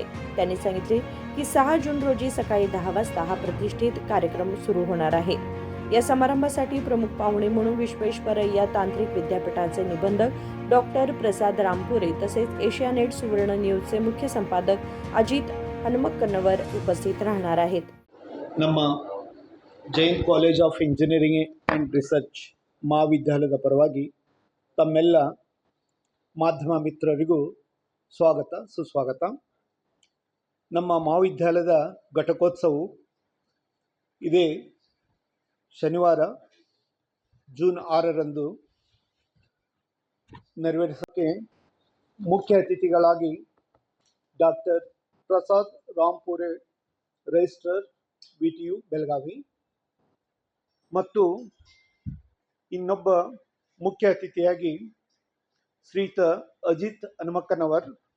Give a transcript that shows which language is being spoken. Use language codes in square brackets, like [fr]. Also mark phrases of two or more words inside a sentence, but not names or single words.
[mr] त्यांनी सांगितले की 6 जून रोजी सकाळी 10 वाजता हा प्रतिष्ठित कार्यक्रम सुरू होणार आहे। या समारंभासाठी प्रमुख पाहुणे म्हणून विश्वेश्वरय्या तांत्रिक विद्यापीठाचे निबंधक डॉक्टर प्रसाद रामपुरे तसेच एशियानेट सुवर्ण न्यूजचे मुख्य संपादक अजित हनुमक्कनवर उपस्थित राहणार आहेत। [kn] ನಮ್ಮ ಜೈನ್ ಕಾಲೇಜ್ ಆಫ್ ಇಂಜಿನಿಯರಿಂಗ್ ಆ್ಯಂಡ್ ರಿಸರ್ಚ್ ಮಹಾವಿದ್ಯಾಲಯದ ಪರವಾಗಿ ತಮ್ಮೆಲ್ಲ ಮಾಧ್ಯಮ ಮಿತ್ರರಿಗೂ ಸ್ವಾಗತ ಸುಸ್ವಾಗತ। ನಮ್ಮ ಮಹಾವಿದ್ಯಾಲಯದ ಘಟಕೋತ್ಸವವು ಇದೇ ಶನಿವಾರ ಜೂನ್ 6ರಂದು ನೆರವೇರಿಸಕ್ಕೆ ಮುಖ್ಯ ಅತಿಥಿಗಳಾಗಿ ಡಾಕ್ಟರ್ ಪ್ರಸಾದ್ ರಾಂಪುರೆ ರಿಜಿಸ್ಟ್ರಾರ್ BTU ಬೆಳಗಾವಿ ಮತ್ತು ಇನ್ನೊಬ್ಬ ಮುಖ್ಯ ಅತಿಥಿಯಾಗಿ ಶ್ರೀಯುತ ಅಜಿತ್ ಹನುಮಕ್ಕನವರ್